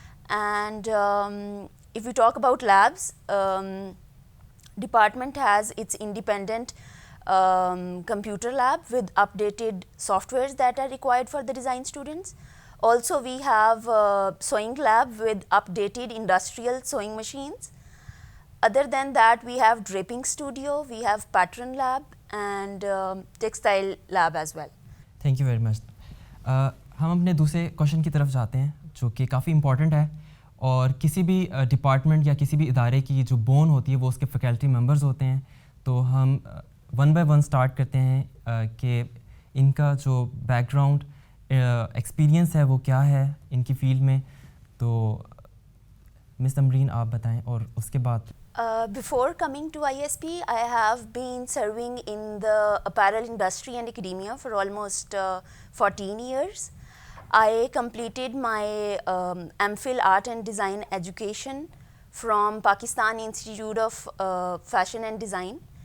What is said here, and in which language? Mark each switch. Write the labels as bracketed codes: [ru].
[en] And if we talk about labs, department has its independent computer lab with updated softwares that are required for the design students. Also, we have sewing lab with updated industrial sewing machines. Other than that, we have draping studio, we have pattern lab, and textile lab as well. Thank you very much. [ur] ہم اپنے دوسرے question کی طرف جاتے ہیں جو کہ کافی important ہے، اور کسی بھی ڈپارٹمنٹ یا کسی بھی ادارے کی جو بون ہوتی ہے وہ اس کے فیکلٹی ممبرز ہوتے ہیں۔ تو ہم ون بائی ون اسٹارٹ کرتے ہیں کہ ان کا جو بیک گراؤنڈ ایکسپیرینس ہے وہ کیا ہے ان کی فیلڈ میں۔ تو مس امرین آپ بتائیں، اور اس کے بعد [en] Before coming to ISP, I have been serving in the apparel industry and academia for almost 14 years. I completed my MPhil Art and Design education from Pakistan Institute of Fashion and Design.